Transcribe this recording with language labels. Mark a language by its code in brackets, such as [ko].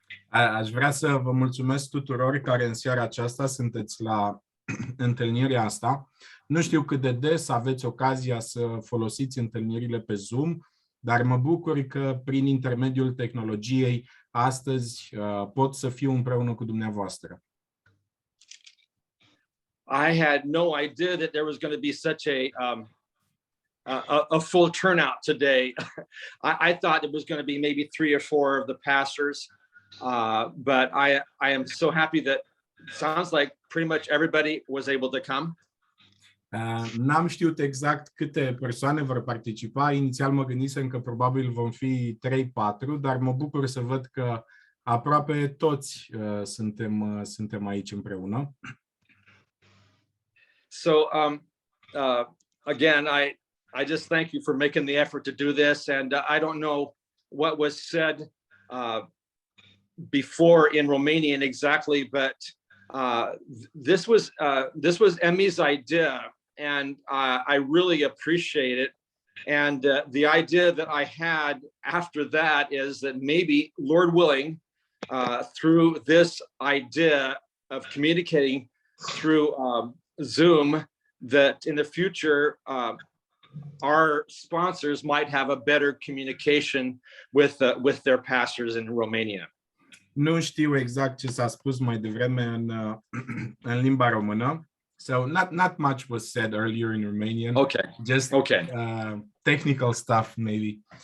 [ro] Aș vrea să vă mulțumesc tuturor care în seara aceasta sunteți la întâlnirea asta. Nu știu cât de des aveți ocazia să folosiți întâlnirile pe Zoom, dar mă bucur că prin intermediul tehnologiei astăzi pot să fiu împreună cu dumneavoastră. [en] I had no idea that there was going to be such a full turnout today. I thought it was going to be maybe 3 or 4 of the pastors, but I am so happy that sounds like pretty much everybody was able to come. [ro] N-am știut exact câte persoane vor participa. Inițial mă gândisem că probabil vom fi 3-4, dar mă bucur să văd că aproape toți suntem aici împreună. [en] So again, I just thank you for making the effort to do this. And I don't know what was said before in Romanian exactly, but this was Emmy's idea, and I really appreciate it. And the idea that I had after that is that maybe, Lord willing, through this idea of communicating through Zoom, that in the future, our sponsors might have a better communication with their pastors in Romania. [ro] Nu știu exact ce s-a spus mai devreme în limba română. [en] So not much was said earlier in Romanian. Okay. Just technical stuff maybe.